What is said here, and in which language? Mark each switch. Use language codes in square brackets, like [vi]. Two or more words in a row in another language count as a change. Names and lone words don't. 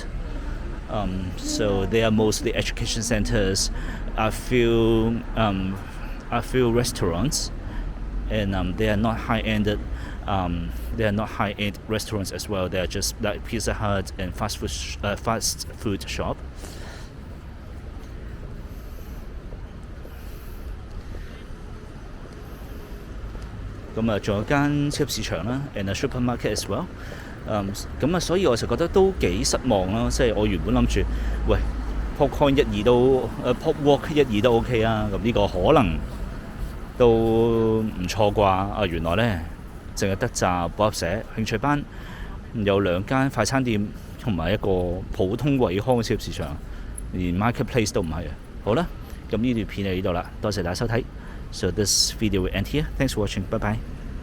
[en] So they are mostly education centers, a few restaurants, and they are not high-ended. They are not high-end restaurants as well. They are just like Pizza Hut and fast food shop. [yue] 咁啊，仲有間超級市場啦 ， [en] and a supermarket as well。 [yue] 咁啊，所以我就覺得都幾失望咯。即係我原本諗住，喂 ，Popcorn 1、2都Popwalk 1、2都 OK 啊。咁呢個可能都唔錯啩。原來咧淨係得扎補習社、興趣班，有2間快餐店同埋一個普通惠康嘅超級市場，連 marketplace 都唔係啊。好啦，咁呢段片就呢度啦，多謝大家收睇。 [en] So this video will end here. Thanks for watching. Bye bye.